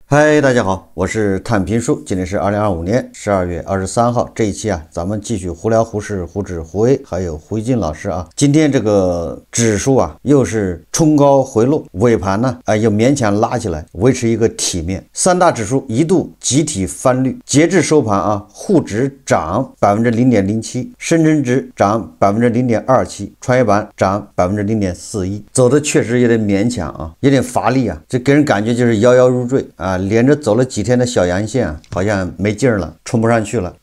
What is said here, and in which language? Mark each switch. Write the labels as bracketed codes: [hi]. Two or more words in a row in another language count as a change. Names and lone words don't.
[zh] 嗨，大家好，我是探评书，今天是2025年12月23号。这一期咱们继續胡聊胡适、胡指、胡威，还有胡一金老師啊。今天这個指數又是衝高回落，尾盤呢又勉強拉起來，維持一個體面。三大指數一度集體翻綠，截至收盤滬指漲0.07%，深圳指漲0.27%，創業板漲0.41%，走的確實有點勉強有點乏力這給人感覺就是搖搖入墜連着走了幾天的小陽線好像沒勁兒了，衝不上去了。